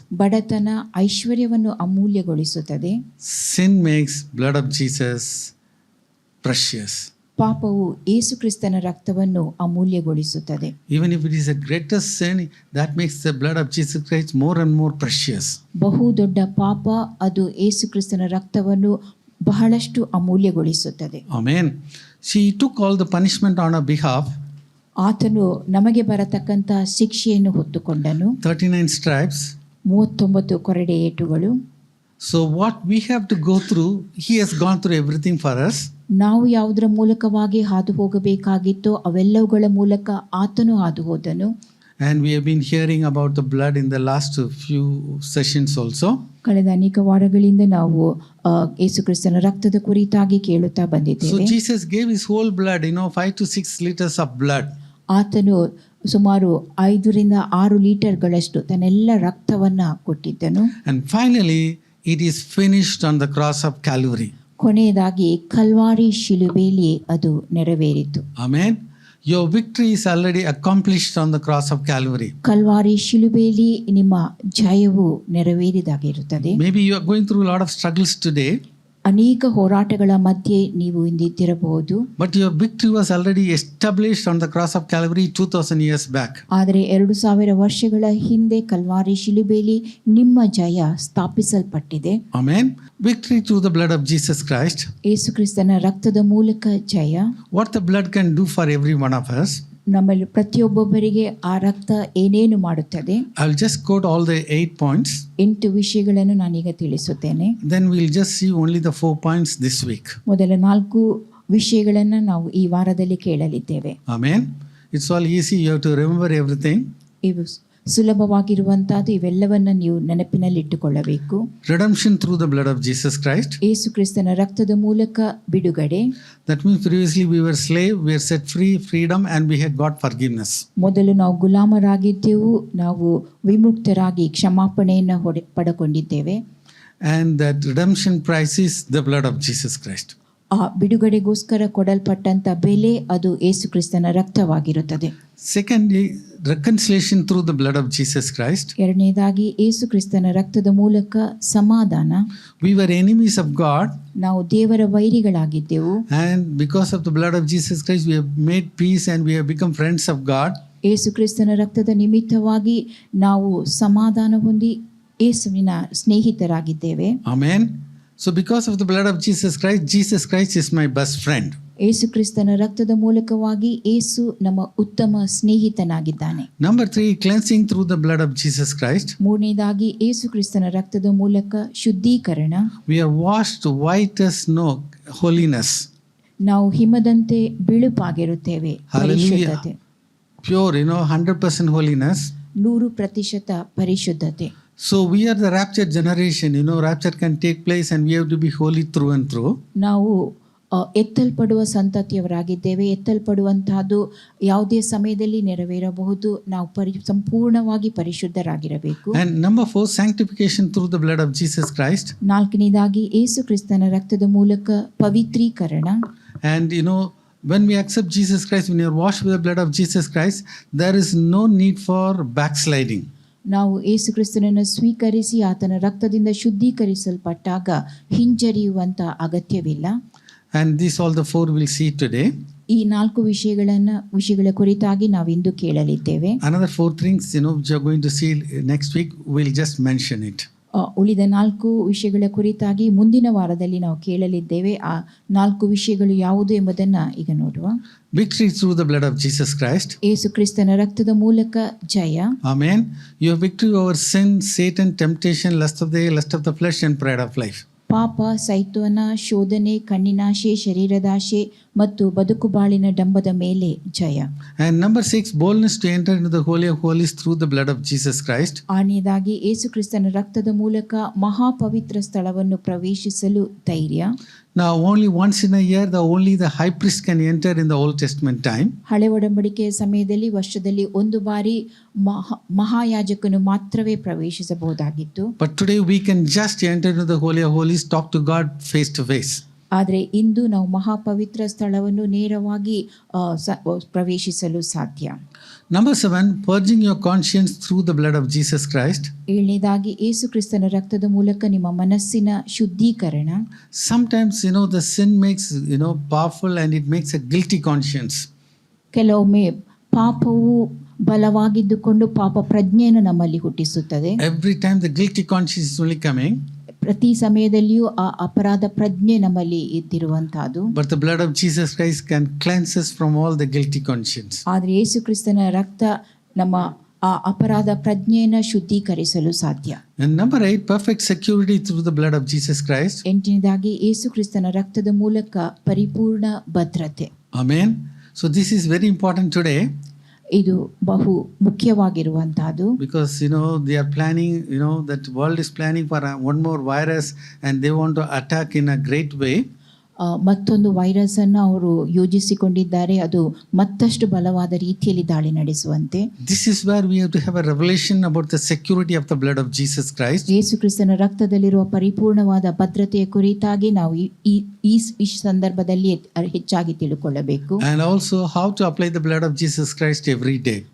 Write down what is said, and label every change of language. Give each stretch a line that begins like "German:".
Kannada: ಬಡತನ ಐಶ್ವರ್ಯವನ್ನು ಅಮೂಲ್ಯಗೊಳಿಸುತ್ತದೆ.
English: Sin makes blood of Jesus precious.
Kannada: ಪಾಪವು ಯೇಸುಕ್ರಿಸ್ತನ ರಕ್ತವನ್ನು ಅಮೂಲ್ಯಗೊಳಿಸುತ್ತದೆ.
English: Even if it is a greatest sin, that makes the blood of Jesus Christ more and more precious.
Kannada: ಬಹು ದೊಡ್ಡ ಪಾಪ ಅದು ಯೇಸುಕ್ರಿಸ್ತನ ರಕ್ತವನ್ನು ಬಹಳಷ್ಟು ಅಮೂಲ್ಯಗೊಳಿಸುತ್ತದೆ.
English: Amen. She took all the punishment on our behalf.
Kannada: ಆತನು ನಮಗೆ ಬರತಕ್ಕಂತ ಶಿಕ್ಷೆಯನ್ನು ಹೊತ್ತುಕೊಂಡನು.
English: 39 stripes.
Kannada: 39 ಕೊರಡೆ ಏಟುಗಳು.
English: So what we have to go through, he has gone through everything for us.
Kannada: ನಾವು ಯಾವುದರ ಮೂಲಕವಾಗಿ ಹಾದು ಹೋಗಬೇಕಾಗಿತ್ತೋ ಅವೆಲ್ಲವುಗಳ ಮೂಲಕ ಆತನು ಹಾದು ಹೋದನು.
English: And we have been hearing about the blood in the last few sessions also.
Kannada: ಕಳೆದ ಅನೇಕ ವಾರಗಳಿಂದ ನಾವು ಯೇಸುಕ್ರಿಸ್ತನ ರಕ್ತದ ಕುರಿತಾಗಿ ಕೇಳುತ್ತಾ
English: So
Kannada: ಬಂದಿದ್ದೇವೆ.
English: Jesus gave his whole blood, 5 to 6 liters of blood.
Kannada: ಆತನು ಸುಮಾರು 5-6 ಲೀಟರ್ಗಳಷ್ಟು ತನ್ನೆಲ್ಲ ರಕ್ತವನ್ನ ಕೊಟ್ಟಿದ್ದನು.
English: And finally, it is finished on the cross of Calvary.
Kannada: ಕೊನೆಯದಾಗಿ ಕಲ್ವಾರಿ ಶಿಲುಬೆಯಲ್ಲಿ ಅದು ನೆರವೇರಿತು.
English: Amen. Your victory is already accomplished on the cross of Calvary.
Kannada: Calvary ಶಿಲುಬೆಯಲ್ಲಿ ನಿಮ್ಮ ಜಯವು ನೆರವೇರಿದಾಗಿರುತ್ತದೆ.
English: Maybe you are going through a lot of struggles today.
Kannada: ಅನೇಕ ಹೋರಾಟಗಳ ಮಧ್ಯೆ ನೀವು ಇಂದಿದ್ದಿರಬಹುದು.
English: But your victory was already established on the cross of Calvary 2000 years back.
Kannada: ಆದರೆ 2000 ವರ್ಷಗಳ ಹಿಂದೆ Calvary ಶಿಲುಬೆಯಲ್ಲಿ ನಿಮ್ಮ ಜಯ ಸ್ಥಾಪಿಸಲ್ಪಟ್ಟಿದೆ.
English: Amen. Victory through the blood of Jesus Christ.
Kannada: ಯೇಸುಕ್ರಿಸ್ತನ ರಕ್ತದ ಮೂಲಕ ಜಯ.
English: What the blood can do for every one of us.
Kannada: ನಮ್ಮಲ್ಲಿ ಪ್ರತಿಯೊಬ್ಬೊಬ್ಬರಿಗೆ ಆ ರಕ್ತ ಏನೇನು ಮಾಡುತ್ತದೆ.
English: I'll just quote all the 8 points.
Kannada: 8 ವಿಷಯಗಳನ್ನು ನಾನೀಗ ತಿಳಿಸುತ್ತೇನೆ.
English: Then we'll just see only the 4 points this week.
Kannada: ಮೊದಲ 4 ವಿಷಯಗಳನ್ನು ನಾವು ಈ ವಾರದಲ್ಲಿ ಕೇಳಲಿದ್ದೇವೆ.
English: Amen. It's all easy. You have to remember everything.
Kannada: ಇವು ಸುಲಭವಾಗಿರುವಂತಹದ್ದು, ಇವೆಲ್ಲವನ್ನ ನೀವು ನೆನಪಿನಲ್ಲಿಟ್ಟುಕೊಳ್ಳಬೇಕು.
English: Redemption through the blood of Jesus Christ.
Kannada: ಯೇಸುಕ್ರಿಸ್ತನ ರಕ್ತದ ಮೂಲಕ ಬಿಡುಗಡೆ.
English: That means previously we were slave, we were set free, freedom, and we had got forgiveness.
Kannada: ಮೊದಲು ನಾವು ಗುಲಾಮರಾಗಿದ್ದೆವು, ನಾವು ವಿಮುಕ್ತರಾಗಿ ಕ್ಷಮಾಪಣೆಯನ್ನು ಪಡೆಕೊಂಡಿದ್ದೇವೆ.
English: And that redemption price is the blood of Jesus Christ.
Kannada: ಆ ಬಿಡುಗಡೆಗೋಸ್ಕರ ಕೊಡಲ್ಪಟ್ಟಂತ ಬೆಲೆ ಅದು ಯೇಸುಕ್ರಿಸ್ತನ ರಕ್ತವಾಗಿರುತ್ತದೆ.
English: Secondly, reconciliation through the blood of Jesus Christ.
Kannada: ಎರಡನೇದಾಗಿ ಯೇಸುಕ್ರಿಸ್ತನ ರಕ್ತದ ಮೂಲಕ ಸಮಾಧಾನ.
English: We were enemies of God.
Kannada: ನಾವು ದೇವರ ವೈರಿಗಳಾಗಿದ್ದೆವು.
English: And because of the blood of Jesus Christ, we have made peace and we have become friends of God.
Kannada: ಯೇಸುಕ್ರಿಸ್ತನ ರಕ್ತದ ನಿಮಿತ್ತವಾಗಿ ನಾವು ಸಮಾಧಾನ ಹೊಂದಿ ಯೇಸುವಿನ ಸ್ನೇಹಿತರಾಗಿದ್ದೇವೆ.
English: Amen. So because of the blood of Jesus Christ is my best friend.
Kannada: ಯೇಸುಕ್ರಿಸ್ತನ ರಕ್ತದ ಮೂಲಕವಾಗಿ ಯೇಸು ನಮ್ಮ ಉತ್ತಮ ಸ್ನೇಹಿತನಾಗಿದ್ದಾನೆ.
English: Number 3, cleansing through the blood of Jesus Christ.
Kannada: ಮೂರನೇದಾಗಿ ಯೇಸುಕ್ರಿಸ್ತನ ರಕ್ತದ ಮೂಲಕ ಶುದ್ಧೀಕರಣ.
English: We are washed white as snow, holiness.
Kannada: ನಾವು ಹಿಮದಂತೆ ಬಿಳುಪಾಗಿರುತ್ತೇವೆ.
English: Hallelujah.
Kannada: ಪರಿಶುದ್ಧತೆ.
English: Pure, 100% holiness.
Kannada: 100% ಪರಿಶುದ್ಧತೆ.
English: So we are the raptured generation. Rapture can take place and we have to be holy through and through.
Kannada: ನಾವು ಎತ್ತಲ್ಪಡುವ ಸಂತತಿಯವರಾಗಿದ್ದೇವೆ. ಎತ್ತಲ್ಪಡುವಂತಹದ್ದು ಯಾವುದೇ ಸಮಯದಲ್ಲಿ ನೆರವೇರಬಹುದು. ನಾವು ಸಂಪೂರ್ಣವಾಗಿ ಪರಿಶುದ್ಧರಾಗಿರಬೇಕು.
English: And number 4, sanctification through the blood of Jesus Christ.
Kannada: ನಾಲ್ಕನೇದಾಗಿ ಯೇಸು ಕ್ರಿಸ್ತನ ರಕ್ತದ ಮೂಲಕ ಪವಿತ್ರೀಕರಣ.
English: And when we accept Jesus Christ, when you are washed with the blood of Jesus Christ, there is no need for backsliding.
Kannada: ನಾವು ಯೇಸು ಕ್ರಿಸ್ತನನ್ನು ಸ್ವೀಕರಿಸಿ ಆತನ ರಕ್ತದಿಂದ ಶುದ್ಧೀಕರಿಸಲ್ಪಟ್ಟಾಗ ಹಿಂಜರಿಯುವಂತ ಅಗತ್ಯವಿಲ್ಲ.
English: And these all the 4 we'll see today.
Kannada: ಈ 4 ವಿಷಯಗಳ ಕುರಿತಾಗಿ ನಾವಿಂದು ಕೇಳಲಿದ್ದೇವೆ.
English: Another 4 things which are going to see next week, we'll just mention it.
Kannada: ಉಳಿದ 4 ವಿಷಯಗಳ ಕುರಿತಾಗಿ ಮುಂದಿನ ವಾರದಲ್ಲಿ ನಾವು ಕೇಳಲಿದ್ದೇವೆ. ಆ 4 ವಿಷಯಗಳು ಯಾವುದು ಎಂಬುದನ್ನು ಈಗ ನೋಡುವ.
English: Victory through the blood of Jesus Christ.
Kannada: ಯೇಸು ಕ್ರಿಸ್ತನ ರಕ್ತದ ಮೂಲಕ ಜಯ.
English: Amen. You have victory over sin, Satan, temptation, lust of the eye, lust of the flesh, and pride of life.
Kannada: ಪಾಪ, ಸೈತಾನ, ಶೋಧನೆ, ಕಣ್ಣಿನಾಶೆ, ಶರೀರದಾಶೆ ಮತ್ತು ಬದುಕು ಬಾಳಿನ ಡಂಬದ ಮೇಲೆ ಜಯ.
English: And number 6, boldness to enter into the Holy of Holies through the blood of Jesus Christ.
Kannada: ಆರನೇದಾಗಿ ಯೇಸು ಕ್ರಿಸ್ತನ ರಕ್ತದ ಮೂಲಕ ಮಹಾಪವಿತ್ರ ಸ್ಥಳವನ್ನು ಪ್ರವೇಶಿಸಲು ಧೈರ್ಯ.
English: Now only once in a year, only the high priest can enter in the Old Testament time.
Kannada: ಹಳೆ ಒಡಂಬಡಿಕೆಯ ಸಮಯದಲ್ಲಿ ವರ್ಷದಲ್ಲಿ ಒಂದು ಬಾರಿ ಮಹಾಯಾಜಕನು ಮಾತ್ರವೇ ಪ್ರವೇಶಿಸಬಹುದಾಗಿತ್ತು.
English: But today we can just enter into the Holy of Holies, talk to God face to face.
Kannada: ಆದರೆ ಇಂದು ನಾವು ಮಹಾಪವಿತ್ರ ಸ್ಥಳವನ್ನು ನೇರವಾಗಿ ಪ್ರವೇಶಿಸಲು ಸಾಧ್ಯ.
English: Number 7, purging your conscience through the blood of Jesus Christ.
Kannada: ಏಳನೇದಾಗಿ ಯೇಸು ಕ್ರಿಸ್ತನ ರಕ್ತದ ಮೂಲಕ ನಿಮ್ಮ ಮನಸ್ಸಿನ ಶುದ್ಧೀಕರಣ.
English: Sometimes the sin makes powerful and it makes a guilty conscience.
Kannada: ಕೆಲವೊಮ್ಮೆ ಪಾಪವು ಬಲವಾಗಿದ್ದುಕೊಂಡು ಪಾಪ ಪ್ರಜ್ಞೆಯನ್ನು ನಮ್ಮಲ್ಲಿ ಹುಟ್ಟಿಸುತ್ತದೆ.
English: Every time the guilty conscience is only coming.
Kannada: ಪ್ರತಿ ಸಮಯದಲ್ಲಿಯೂ ಆ ಅಪರಾಧ ಪ್ರಜ್ಞೆ ನಮ್ಮಲ್ಲಿ ಇದ್ದಿರುವಂತಹದ್ದು.
English: But the blood of Jesus Christ can cleanse us from all the guilty conscience.
Kannada: ಆದರೆ ಯೇಸು ಕ್ರಿಸ್ತನ ರಕ್ತ ನಮ್ಮ ಆ ಅಪರಾಧ ಪ್ರಜ್ಞೆಯನ್ನು ಶುದ್ಧೀಕರಿಸಲು ಸಾಧ್ಯ.
English: And number 8, perfect security through the blood of Jesus Christ.
Kannada: ಎಂಟನೇದಾಗಿ ಯೇಸು ಕ್ರಿಸ್ತನ ರಕ್ತದ ಮೂಲಕ ಪರಿಪೂರ್ಣ ಭದ್ರತೆ.
English: Amen. So this is very important today.
Kannada: ಇದು ಬಹು ಮುಖ್ಯವಾಗಿರುವಂತಹದ್ದು.
English: Because they are planning, that world is planning for one more virus and they want to attack in a great way.
Kannada: ಮತ್ತೊಂದು virus ಅನ್ನು ಅವರು ಯೋಜಿಸಿಕೊಂಡಿದ್ದಾರೆ. ಅದು ಮತ್ತಷ್ಟು ಬಲವಾದ ರೀತಿಯಲ್ಲಿ ದಾಳಿ ನಡೆಸುವಂತೆ.
English: This is where we have to have a revelation about the security of the blood of Jesus Christ.
Kannada: ಯೇಸು ಕ್ರಿಸ್ತನ ರಕ್ತದಲ್ಲಿರುವ ಪರಿಪೂರ್ಣವಾದ ಭದ್ರತೆಯ ಕುರಿತಾಗಿ ನಾವು ಈ ಸಂದರ್ಭದಲ್ಲಿ ಹೆಚ್ಚಾಗಿ ತಿಳ್ಕೊಳ್ಳಬೇಕು.
English: And also how to apply the blood of Jesus Christ every day.